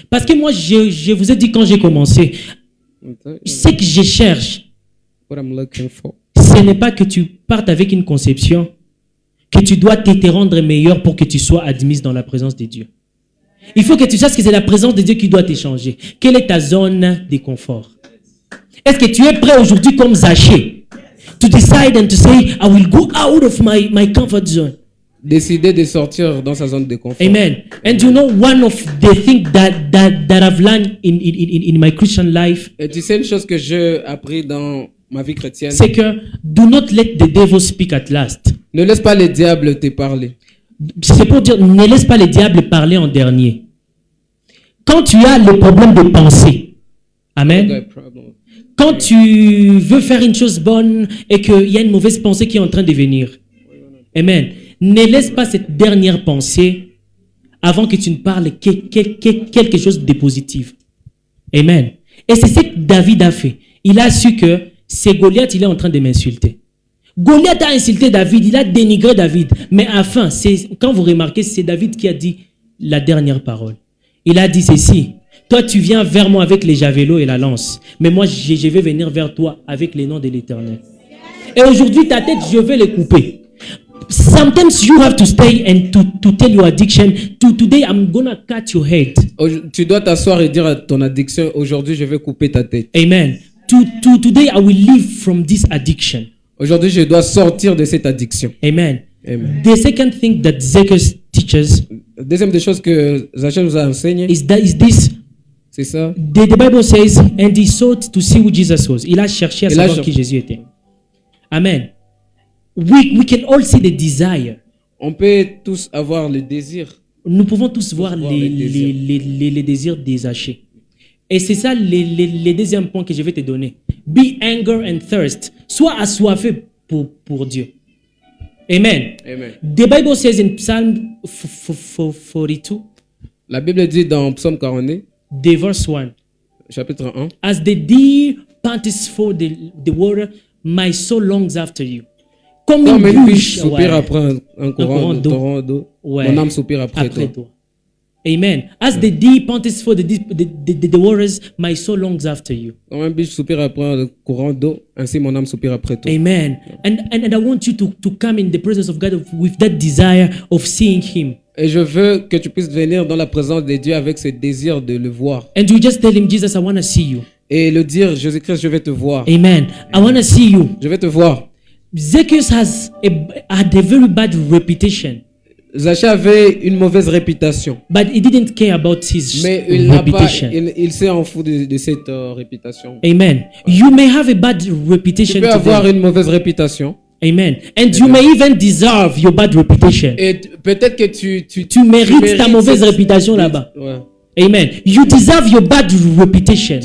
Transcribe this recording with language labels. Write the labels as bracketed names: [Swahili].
[French] Parce que moi, je vous ai dit quand j'ai commencé, ce que je cherche, ce n'est pas que tu partes avec une conception que tu dois te rendre meilleur pour que tu sois admise dans la présence de Dieu. Il faut que tu saches que c'est la présence de Dieu qui doit te changer. Quelle est ta zone de confort? Est-ce que tu es prêt aujourd'hui comme Zachée [English] to decide and to say, I will go out of my comfort zone? [French] Décider de sortir dans sa zone de confort. Amen. [English] And you know, one of the things that I've learned in my Christian life, [French] et tu sais une chose que j'ai appris dans ma vie chrétienne, c'est que [English] do not let the devil speak at last. [French] Ne laisse pas le diable te parler. C'est pour dire, ne laisse pas le diable parler en dernier. Quand tu as le problème de pensée, amen. Quand tu veux faire une chose bonne et qu'il y a une mauvaise pensée qui est en train de venir, amen. Ne laisse pas cette dernière pensée avant que tu ne parles quelque chose de positif. Amen. Et c'est ce que David a fait. Il a su que c'est Goliath, il est en train de m'insulter. Goliath a insulté David, il a dénigré David. Mais enfin, quand vous remarquez, c'est David qui a dit la dernière parole. Il a dit ceci. Toi, tu viens vers moi avec les javelots et la lance. Mais moi, je vais venir vers toi avec les noms de l'Éternel. Et aujourd'hui, ta tête, je vais les couper. [English] Sometimes you have to stay and to tell your addiction, today I'm gonna cut your head. [French] Tu dois t'asseoir et dire à ton addiction, aujourd'hui je vais couper ta tête. Amen. [English] Today I will live from this addiction. [French] Aujourd'hui je dois sortir de cette addiction. Amen. Amen. [English] The second thing that Zachary teaches, [French] deuxième des choses que Zachary nous a enseigné, [English] is this. [French] C'est ça. [English] The Bible says, and he sought to see who Jesus was. [French] Il a cherché à savoir qui Jésus était. Amen. [English] We can all see the desire. [French] On peut tous avoir le désir. Nous pouvons tous voir les désirs des Zachée. Et c'est ça le deuxième point que je vais te donner. [English] be anger and thirst. [French] Sois assoiffé pour Dieu. [English] Amen. Amen. The Bible says in Psalm 42, [French] La Bible dit dans Psaume 42, [English] the verse 1, [French] chapitre 1, [English] as the deer panteth for the water, my soul longs after you. [French] Comme comme une biche biche soupire après un courant d'eau, Ouais. mon âme soupire après toi. Amen. [English] As the deer panteth for the waters, my soul longs after you. [French] Comme un biche soupire après un courant d'eau, ainsi mon âme soupire après toi. Amen. [English] And I want you to come in the presence of God with that desire of seeing Him. [French] Et je veux que tu puisses venir dans la présence de Dieu avec ce désir de le voir. [English] And you just tell Him, Jesus, I want to see you. [French] Et le dire, Jésus-Christ, je vais te voir. [English] Amen. I want to see you. [French] Je vais te voir. [English] Zacchaeus had a very bad reputation. [French] Zaché avait une mauvaise réputation. [English] But he didn't care about his [French] Mais il n'a pas, [English] reputation. [French] il s'est en fout de cette réputation. [English] Amen. You may have a bad [French] Tu [English] reputation [French] peux avoir [English] today. [French] une mauvaise réputation. Amen. [English] And you may even deserve your bad reputation. [French] Et peut-être que Tu mérites ta mauvaise cette- réputation là-bas. Ouais. Amen. [English] You deserve your bad reputation.